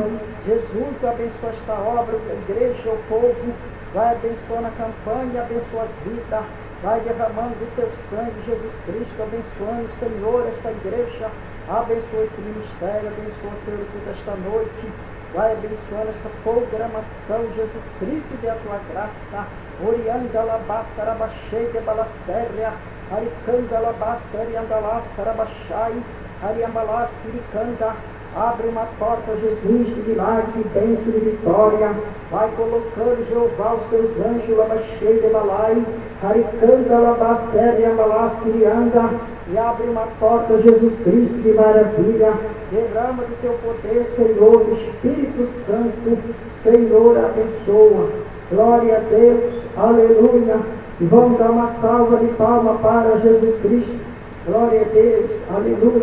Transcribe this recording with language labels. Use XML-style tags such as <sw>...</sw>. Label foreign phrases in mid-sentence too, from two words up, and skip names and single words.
<pt>Jesus, abençoa esta obra, a igreja, o povo, vai abençoando a campanha, abençoa as vidas, vai derramando o teu sangue, Jesus Cristo, abençoando, Senhor, esta igreja. Abençoa este ministério, abençoa, Senhor, toda esta noite. Vai abençoando esta programação, Jesus Cristo, e a tua graça. Orianda labasta, arabaxei, de balastéria. Aricanda labastéria, andalá, sarabachai. Ariambalá, siricanda. Abre uma porta, Jesus, de milagre, de bênção, de vitória. Vai colocando, Jeová, os teus anjos, labachei, de balai. Aricanda labastéria, ambalá, sirianda. E abre uma porta, Jesus Cristo, de maravilha. Derrama do teu poder, Senhor, Espírito Santo. Senhor, abençoa. Glória a Deus, aleluia. E vamos dar uma salva de palma para Jesus Cristo. Glória a Deus, aleluia.</pt>